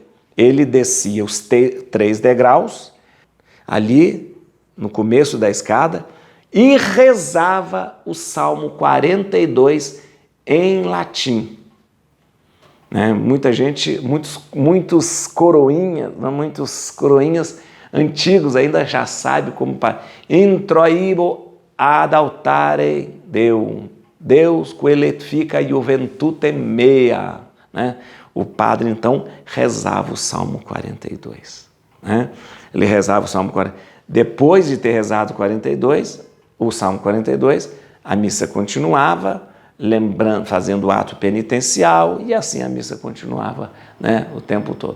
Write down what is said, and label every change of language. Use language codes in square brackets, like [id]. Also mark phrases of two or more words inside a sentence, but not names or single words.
[pt] Ele descia os 3 degraus ali no começo da escada e rezava o Salmo 42 em latim. Né? Muitos coroinhas antigos ainda já sabem como para [la] introibo ad altare Deus qualifica juventute mea, [pt] né? O padre então rezava o Salmo 42, né? Ele rezava o Salmo 42. Depois de ter rezado o Salmo 42, a missa continuava, lembrando, fazendo o ato penitencial, e assim a missa continuava, né, o tempo todo.